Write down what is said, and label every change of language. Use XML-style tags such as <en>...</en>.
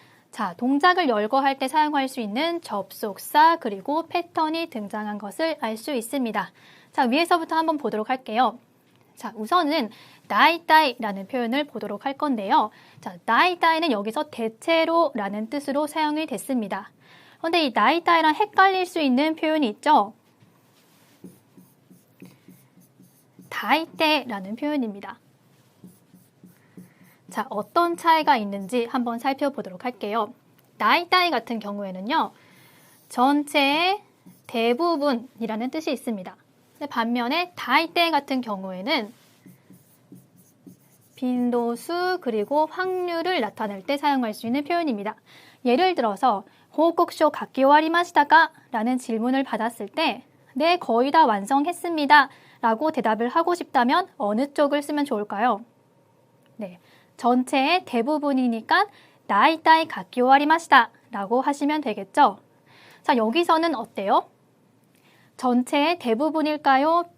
<ko>자, 동작을 열거할 때 사용할 수 있는 접속사 그리고 패턴이 등장한 것을 알 수 있습니다. 자, 위에서부터 한번 보도록 할게요. 자, 우선은 다이다이라는 표현을 보도록 할 건데요. 자, 다이다이는 여기서 대체로라는 뜻으로 사용이 됐습니다. 그런데 이 다이다이랑 헷갈릴 수 있는 표현이 있죠. 다이때라는 표현입니다. 자, 어떤 차이가 있는지 한번 살펴보도록 할게요. 다이다이 같은 경우에는요. 전체의 대부분이라는 뜻이 있습니다. 반면에 다이때 같은 경우에는 빈도수 그리고 확률을 나타낼 때 사용할 수 있는 표현입니다. 예를 들어서</ko> <ja>報告書 書き終わりましたか?</ja> <ko>라는 질문을 받았을 때 네, 거의 다 완성했습니다. 라고 대답을 하고 싶다면 어느 쪽을 쓰면 좋을까요? 네. 전체의 대부분이니까 다이다이</ko> <ja>書き終わりました</ja> <ko>라고 하시면 되겠죠. 자, 여기서는 어때요? 전체의 대부분일까요?</ko>